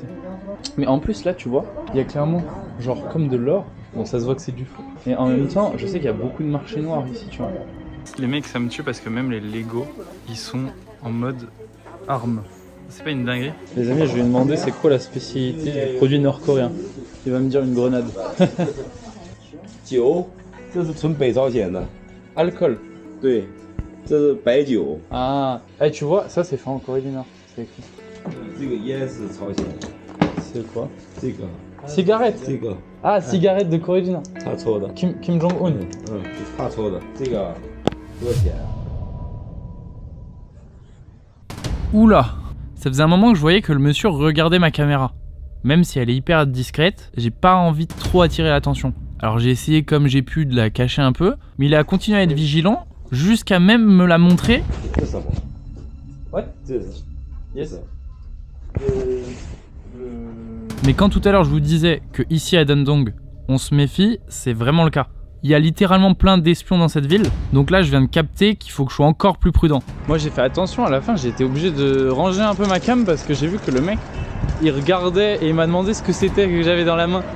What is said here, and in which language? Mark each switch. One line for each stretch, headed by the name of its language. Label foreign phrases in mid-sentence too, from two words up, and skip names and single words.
French: Mais en plus là, tu vois, il y a clairement genre comme de l'or. Bon, ça se voit que c'est du faux. Et en même temps, je sais qu'il y a beaucoup de marchés noirs ici, tu vois. Les mecs, ça me tue parce que même les Lego, ils sont en mode armes. C'est pas une dinguerie? Les amis, je vais lui demander c'est quoi la spécialité du produit nord-coréen. Il va me dire une grenade.
Chinese: 酒，这是纯北朝鲜的，
French: Alcool.
Chinese: 对，这是白酒，
French: Ah, eh, tu vois, ça c'est fait en Corée du Nord. C'est écrit.
Chinese: 这个烟是朝鲜的，
French: C'est quoi?
Chinese: 这个
French: Cigarette.
Chinese: 这个
French: Ah, cigarette de Corée du Nord.
Chinese: 他抽的， Kim Jong-un. 他抽的，这个多少钱啊？
French: Oula, ça faisait un moment que je voyais que le monsieur regardait ma caméra. Même si elle est hyper discrète, j'ai pas envie de trop attirer l'attention. Alors j'ai essayé comme j'ai pu de la cacher un peu, mais il a continué à être vigilant jusqu'à même me la montrer.
Chinese: 这什么？
English: What?
Chinese: 这是
English: Yes.
French: Mais quand tout à l'heure je vous disais que ici à Dandong, on se méfie, c'est vraiment le cas. Il y a littéralement plein d'espions dans cette ville, donc là je viens de capter qu'il faut que je sois encore plus prudent. Moi j'ai fait attention, à la fin j'ai été obligé de ranger un peu ma cam parce que j'ai vu que le mec il regardait et il m'a demandé ce que c'était que j'avais dans la main.